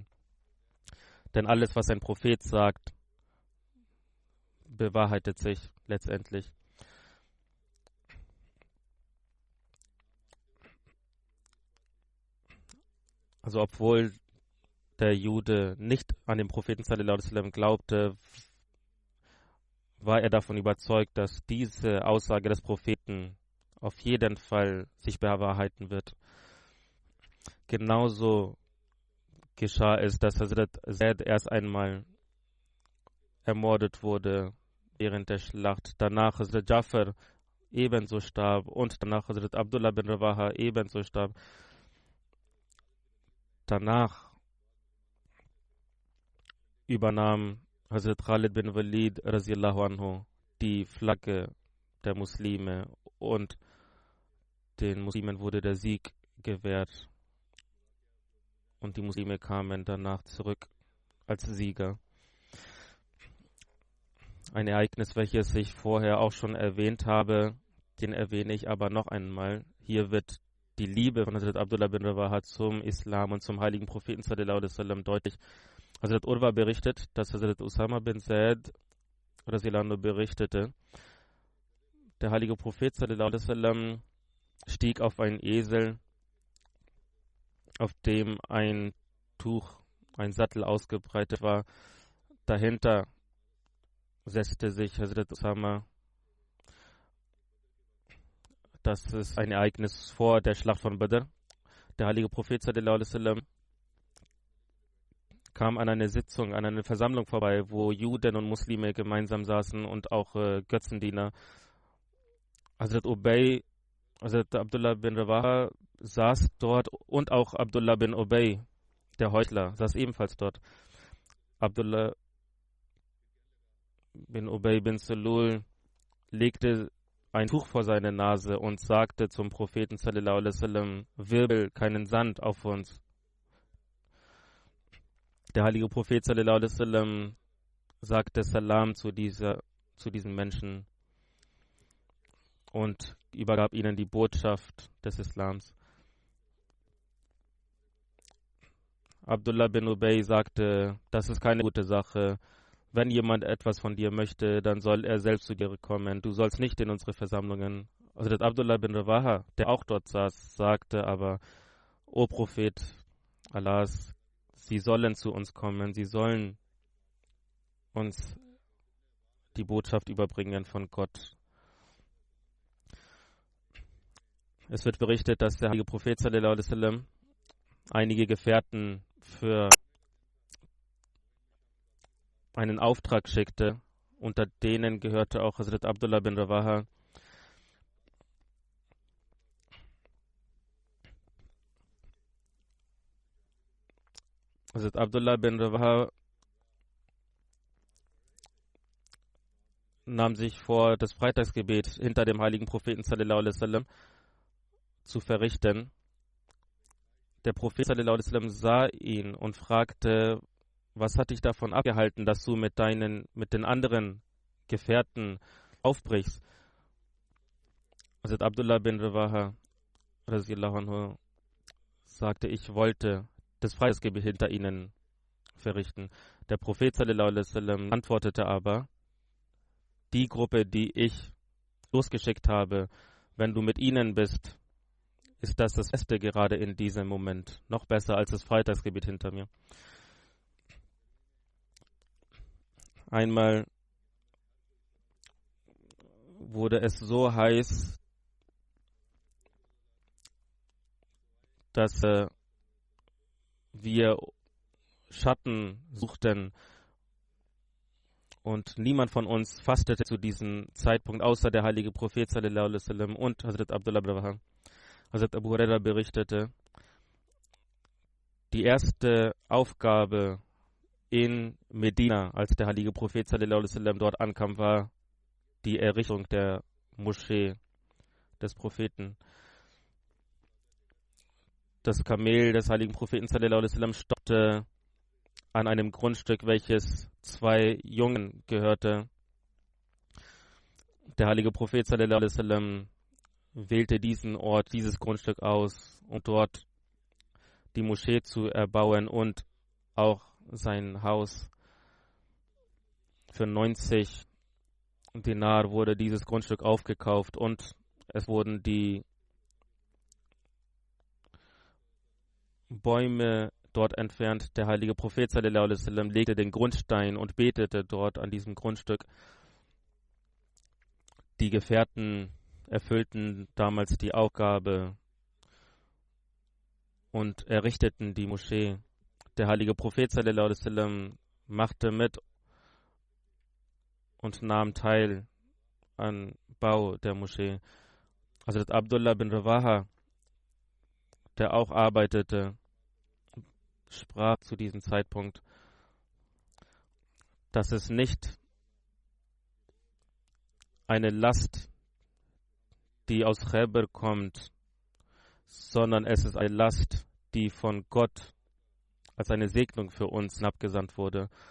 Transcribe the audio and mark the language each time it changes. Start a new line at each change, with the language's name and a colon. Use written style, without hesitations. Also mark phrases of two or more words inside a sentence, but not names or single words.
German: Denn alles, was ein Prophet sagt, bewahrheitet sich letztendlich. Also obwohl der Jude nicht an den Propheten
Arabic: صلى الله عليه وسلم
German: glaubte, war er davon überzeugt, dass diese Aussage des Propheten auf jeden Fall sich bewahrheiten wird. Genauso geschah es, dass Hazrat Zaid erst einmal ermordet wurde, während der Schlacht. Danach Hazrat Jafar ebenso starb und danach Hazrat Abdullah bin Rawaha ebenso starb. Danach übernahm Hazrat Khalid bin Walid
Arabic: رضي الله عنه
German: die Flagge der Muslime und den Muslimen wurde der Sieg gewährt und die Muslime kamen danach zurück als Sieger. Ein Ereignis, welches ich vorher auch schon erwähnt habe, den erwähne ich aber noch einmal. Hier wird die Liebe von Hazrat Abdullah bin Rawaha zum Islam und zum heiligen Propheten
Arabic: صلى الله عليه وسلم
German: deutlich. Hazrat Urwa berichtet, dass Hazrat Usama bin Zaid
Arabic: رضي الله عنه
German: berichtete, der heilige Prophet
Arabic: صلى الله عليه وسلم
German: stieg auf einen Esel, auf dem ein Tuch, ein Sattel ausgebreitet war. Dahinter setzte sich Hazrat Usama. Das ist ein Ereignis vor der Schlacht von Badr. Der heilige Prophet
Arabic: صلى الله عليه وسلم
German: kam an eine Sitzung, an eine Versammlung vorbei, wo Juden und Muslime gemeinsam saßen und auch Götzendiener. Hazrat Abdullah bin Rawaha saß dort und auch Abdullah bin Ubay, der Heuchler, saß ebenfalls dort. Abdullah bin Ubay bin Salul legte ein Tuch vor seine Nase und sagte zum Propheten
Arabic: صلى الله عليه وسلم:
German: Wirbel keinen Sand auf uns. Der heilige Prophet
Arabic: صلى الله عليه وسلم
German: sagte Salam zu diesen Menschen und übergab ihnen die Botschaft des Islams. Abdullah bin Ubay sagte: Das ist keine gute Sache. Wenn jemand etwas von dir möchte, dann soll er selbst zu dir kommen. Du sollst nicht in unsere Versammlungen. Also der Abdullah bin Rawaha, der auch dort saß, sagte aber: O Prophet Allahs, sie sollen zu uns kommen. Sie sollen uns die Botschaft überbringen von Gott. Es wird berichtet, dass der heilige Prophet
Arabic: صلى الله عليه وسلم
German: einige Gefährten für einen Auftrag schickte. Unter denen gehörte auch Hazrat Abdullah bin Rawaha. Hazrat Abdullah bin Rawaha nahm sich vor, das Freitagsgebet hinter dem heiligen Propheten
Arabic: صلى الله عليه وسلم
German: zu verrichten. Der Prophet
Arabic: صلى الله عليه وسلم
German: sah ihn und fragte: Was hat dich davon abgehalten, dass du mit den anderen Gefährten aufbrichst? Hazrat Abdullah bin Rawaha
Arabic: رضي الله عنه
German: sagte: Ich wollte das Freitagsgebet hinter ihnen verrichten. Der Prophet
Arabic: صلى الله عليه وسلم
German: antwortete aber: Die Gruppe, die ich losgeschickt habe, wenn du mit ihnen bist, ist das Beste gerade in diesem Moment. Noch besser als das Freitagsgebet hinter mir. Einmal wurde es so heiß, dass wir Schatten suchten und niemand von uns fastete zu diesem Zeitpunkt, außer der heilige Prophet
Arabic: صلى الله عليه وسلم
German: und Hazrat Abdullah bin Rawaha. Hazrat Abu Huraira berichtete, die erste Aufgabe in Medina, als der heilige Prophet
Arabic: صلى الله عليه وسلم
German: dort ankam, war die Errichtung der Moschee des Propheten. Das Kamel des heiligen Propheten
Arabic: صلى الله عليه وسلم
German: stoppte an einem Grundstück, welches 2 Jungen gehörte. Der heilige Prophet
Arabic: صلى الله عليه وسلم
German: wählte diesen Ort, dieses Grundstück aus, um dort die Moschee zu erbauen und auch sein Haus. Für 90 Dinar wurde dieses Grundstück aufgekauft und es wurden die Bäume dort entfernt. Der heilige Prophet
Arabic: صلى الله عليه وسلم
German: legte den Grundstein und betete dort an diesem Grundstück. Die Gefährten erfüllten damals die Aufgabe und errichteten die Moschee. Der heilige Prophet
Arabic: صلى الله عليه وسلم
German: machte mit und nahm teil am Bau der Moschee. Hazrat Abdullah bin Rawaha, der auch arbeitete, sprach zu diesem Zeitpunkt, dass es nicht eine Last, die aus Khaybar kommt, sondern es ist eine Last, die von Gott als eine Segnung für uns abgesandt wurde.